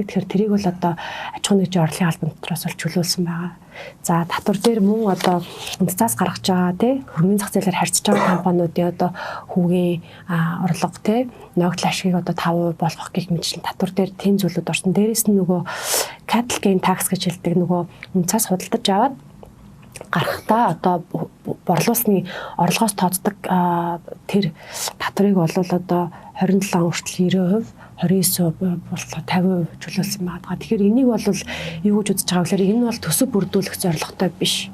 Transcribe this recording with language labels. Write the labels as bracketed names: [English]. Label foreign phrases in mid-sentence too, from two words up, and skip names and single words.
[Mongolian] Тэгэхээр тэрийг бол одоо аж ахуйн нэгжийн орлогын албан дотроос бол чөлөөлсөн байгаа. За татвар дээр мөн одоо үнд цаас гаргаж байгаа тий хөрөнгөний зах зээлээр харьцаж байгаа компаниудын одоо хүүгийн орлого тий ногдол ашгийг одоо 5% болгох гэх мэтчлэн татвар дээр тийм зүйлүүд орсон. Дээрээс нь нөгөө [English] capital gain tax [Mongolian] гэж хэлдэг нөгөө үнд цаас худалдаж аваад гарахтаа одоо борлуулсны орлогоос тооцдог тэр татварыг бол одоо 27 хүртэл 90%, 29% болтлоо 50% чөлөөлсөн байгаа. Тэгэхээр энийг бол юу гэж үзэж байгаа вэ гэхээр энэ бол төсөв бүрдүүлэх зорилготой биш.